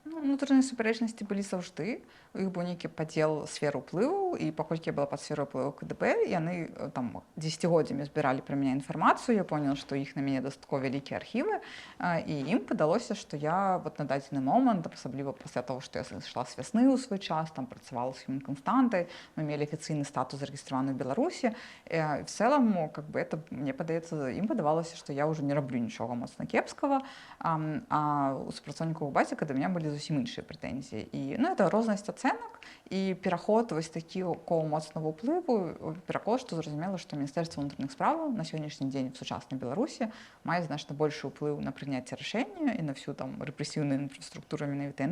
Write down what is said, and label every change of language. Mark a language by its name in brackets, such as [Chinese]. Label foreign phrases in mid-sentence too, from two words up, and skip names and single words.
[Belarusian] Ну, унутраныя супярэчнасці былі заўжды. У іх быў нейкі падзел сфер уплыву, і паколькі я была пад сферу уплыву КДБ, яны там дзесяцігоддзямі збіралі пра мяне інфармацыю. Я поняла, што іх на мяне дастаткова вялікія архівы, і ім падалося, што я вот на дадзены момант, асабліва пасля таго, што я сышла з вясны ў свой час, там працавала з Human Константай, мы мелі афіцыйны статус зарэгістраваны ў Беларусі. [Russian] В целом, как бы это, [Belarusian] мне падаецца, ім падавалася, што я ўжо не раблю нічога моцна кепскага, а у супрацоўнікаў базіка да мяне былі зусім іншыя прэтэнзіі. І, ну, это рознасць ацэнак і пераход вось такого моцнага ўплыву, пераход, што зразумела, што Міністэрства ўнутраных справаў на сённяшні дзень в сучаснай Беларусі мае значна большы ўплыў на прыняцце рашэння і на всю там рэпрэсіўную інфраструктуру, менавіта яны ўплываюць.